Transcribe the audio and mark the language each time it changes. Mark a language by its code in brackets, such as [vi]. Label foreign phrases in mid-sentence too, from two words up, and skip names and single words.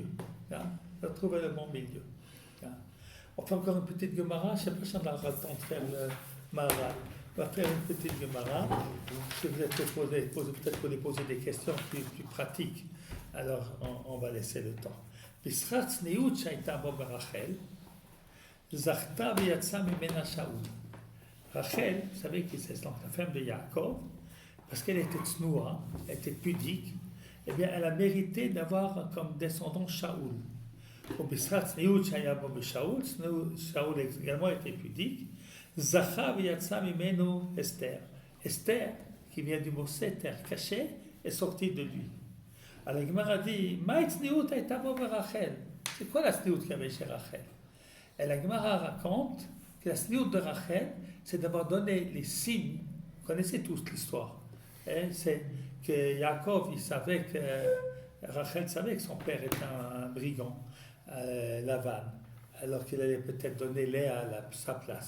[fr] Hein? Il faut trouver le bon milieu. Hein? On fait encore une petite Gemara. Je ne sais pas si on aura le temps de faire le Maharal. On va faire une petite Gemara. Si vous êtes peut-être pour poser des questions plus pratiques, alors on va laisser le temps. [he] בשכר צניעות שהייתה בו ברחל, זכתה ויצא ממנה שאול. [fr] Rachel, vous savez que c'est donc la femme de Yaakov, parce qu'elle était tsnoua, elle était pudique, eh bien elle a mérité d'avoir comme descendant Shaoul. [he] ובשכר צניעות שהיה בו בשאול, Shaoul [fr] également était pudique, [he] זכה ויצא ממנו Esther. [fr] Esther, qui vient du mot seter, caché, est sortie de lui. Alors, la Gemara dit, [he] מה צניעות הייתה בו ברחל. [fr] C'est quoi la tzniut qu'il y avait chez Rachel? Et la Gemara raconte que la tzniut de Rachel, c'est d'avoir donné les signes. Vous connaissez tous l'histoire. C'est que Yaakov, il savait que Rachel savait que son père était un brigand, Lavan, alors qu'il allait peut-être donner Léa à sa place.